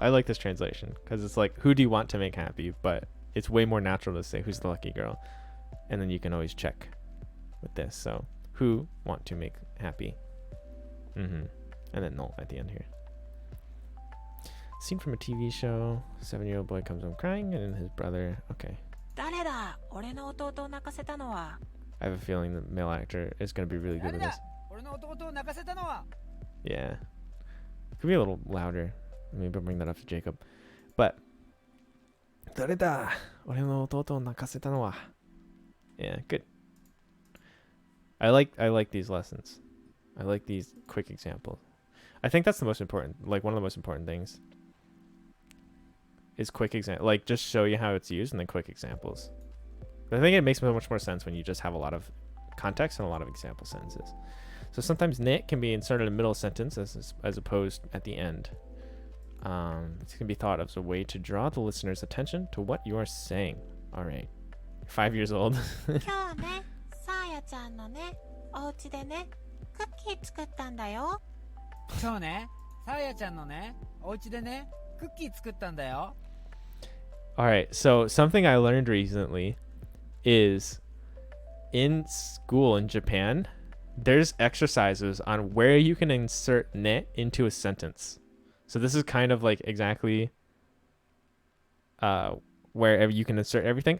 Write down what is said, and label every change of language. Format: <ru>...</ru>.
<en>I like this translation because it's like, who do you want to make happy? But it's way more natural to say, who's the lucky girl? And then you can always check with this. So who want to make happy? And then no at the end here. Scene from a TV show. 7-year-old boy comes home crying and his brother. Okay.</en> <ja>誰だ俺の弟を泣かせたのは</ja> <en>I have a feeling the male actor is going to be really good with this.</en> <ja>俺の弟を泣かせたのは</ja> <en>Yeah. Could be a little louder. Maybe I'll bring that up to Jacob. But</en> <ja>誰だ俺の弟を泣かせたのは</ja> <en>Yeah, good. I like these lessons. I like these quick examples. I think that's the most important, like one of the most important things is quick example, like just show you how it's used and then quick examples. But I think it makes so much more sense when you just have a lot of context and a lot of example sentences. So sometimes ne can be inserted in the middle of a sentence as opposed at the end. It can be thought of as a way to draw the listener's attention to what you are saying. All right. 5 years old.</en> <ja>今日ねさあやちゃんのねお家でねクッキー作ったんだよ今日ねさあやちゃんのねお家でねクッキー作ったんだよ</ja> <en>All right. So something I learned recently is in school in Japan, there's exercises on where you can insert ne into a sentence. So this is kind of like exactly wherever you can insert everything.</en>